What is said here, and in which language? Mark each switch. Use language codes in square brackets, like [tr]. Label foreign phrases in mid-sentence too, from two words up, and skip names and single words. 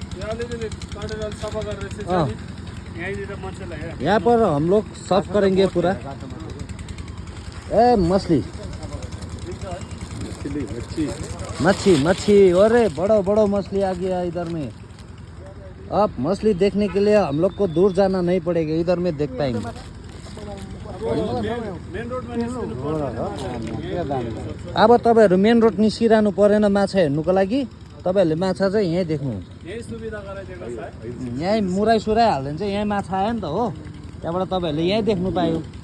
[hi] हाँ, यहाँ पर हम लोग साफ करेंगे पूरा। ए मछली मच्छी मच्छी, अरे बड़ा बड़ा मछली आ गया इधर में। अब मछली देखने के लिए हम लोग को दूर जाना नहीं पड़ेगा, इधर में देख पाएंगे। [ne] अब तपाईँहरू मेन रोड निस्किरहनु परेन माछा हेर्नुको लागि। तपाईँहरूले माछा चाहिँ यहीँ देख्नुहुन्छ। यहीँ मुराई सुराई हाल्दैन चाहिँ यहीँ माछा आयो नि त हो, त्यहाँबाट तपाईँहरूले यहीँ देख्नु पायो।